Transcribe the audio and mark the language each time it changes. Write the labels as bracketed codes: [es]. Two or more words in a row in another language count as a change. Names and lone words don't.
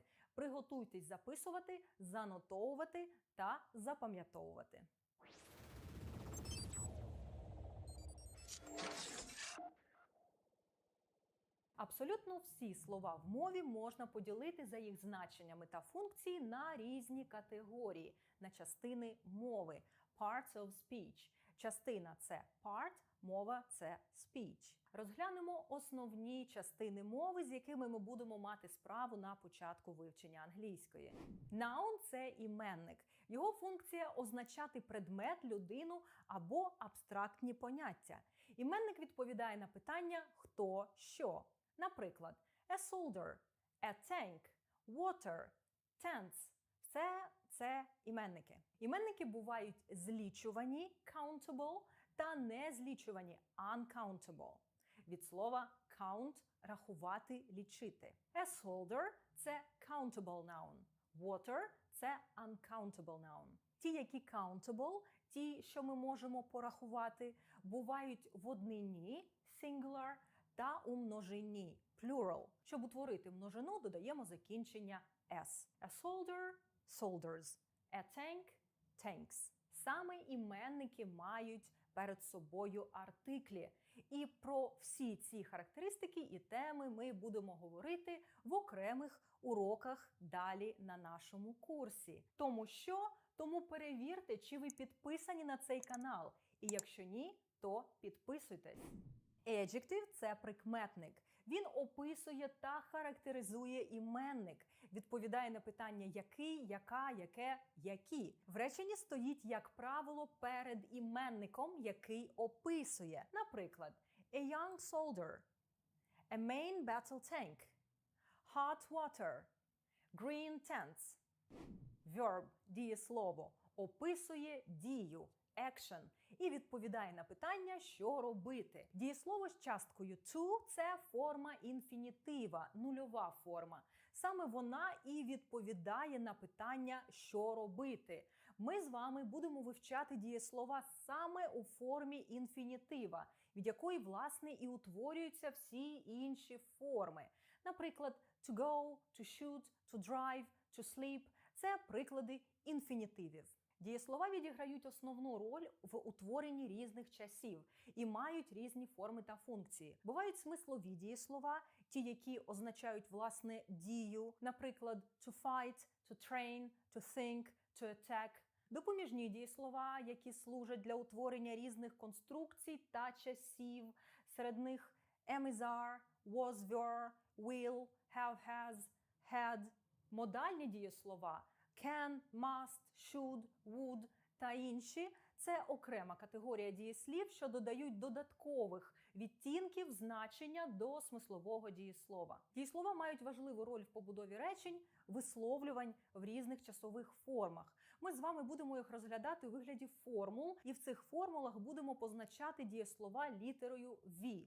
[uk] Приготуйтесь записувати, занотовувати та запам'ятовувати. Абсолютно всі слова в мові можна поділити за їх значеннями та функції на різні категорії, на частини мови. [en] Parts of speech. [uk] Частина – це part, мова – це speech. Розглянемо основні частини мови, з якими ми будемо мати справу на початку вивчення англійської. Noun – це іменник. Його функція – означати предмет, людину або абстрактні поняття. Іменник відповідає на питання «хто», «що». Наприклад, [en] a soldier, a tank, water, tents. [uk] Все це іменники. Іменники бувають злічувані countable та незлічувані uncountable. Від слова count – рахувати, лічити. [en] A soldier – це countable noun. Water – [uk] це [en] uncountable noun. [uk] Ті, які countable, ті, що ми можемо порахувати, бувають в однині singular та у множині plural. Щоб утворити множину, додаємо закінчення s. [en] A soldier – soldiers, a tank – tanks. [uk] Саме іменники мають перед собою артиклі. І про всі ці характеристики і теми ми будемо говорити в окремих уроках далі на нашому курсі. Тому перевірте, чи ви підписані на цей канал. І якщо ні, то підписуйтесь. Adjective – це прикметник. Він описує та характеризує іменник, відповідає на питання який, яка, яке, які. В реченні стоїть, як правило, перед іменником, який описує. Наприклад, [en] a young soldier, a main battle tank, hot water, green tents. Verb – [uk] дієслово, описує дію. Action і відповідає на питання, що робити. Дієслово з часткою to – це форма інфінітива, нульова форма. Саме вона і відповідає на питання, що робити. Ми з вами будемо вивчати дієслова саме у формі інфінітива, від якої, власне, і утворюються всі інші форми. Наприклад, [en] to go, to shoot, to drive, to sleep – [uk] це приклади інфінітивів. Дієслова відіграють основну роль в утворенні різних часів і мають різні форми та функції. Бувають смислові дієслова, ті, які означають, власне, дію, наприклад, [en] to fight, to train, to think, to attack. [uk] Допоміжні дієслова, які служать для утворення різних конструкцій та часів. Серед них [en] am, is, are, was, were, will, have, has, had. [uk] Модальні дієслова [en] can, must, should, would [uk] та інші – це окрема категорія дієслів, що додають додаткових відтінків значення до смислового дієслова. Дієслова мають важливу роль в побудові речень, висловлювань в різних часових формах. Ми з вами будемо їх розглядати у вигляді формул, і в цих формулах будемо позначати дієслова літерою V.